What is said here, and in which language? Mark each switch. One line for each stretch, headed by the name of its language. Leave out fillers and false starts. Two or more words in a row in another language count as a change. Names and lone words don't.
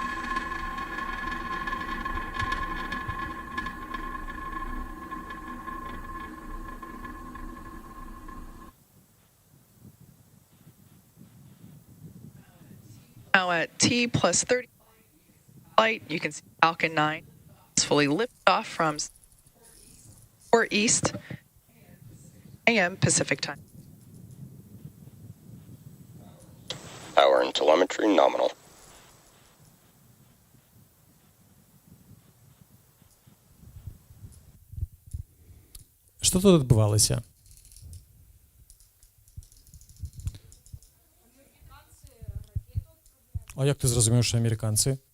English: Now at T plus 30 flight, you can see Falcon 9 is fully lifted off from 4 East AM Pacific time. Power and telemetry nominal.
Belarusian: Што тут адбывалася? А як ты зразумеў, што амерыканцы?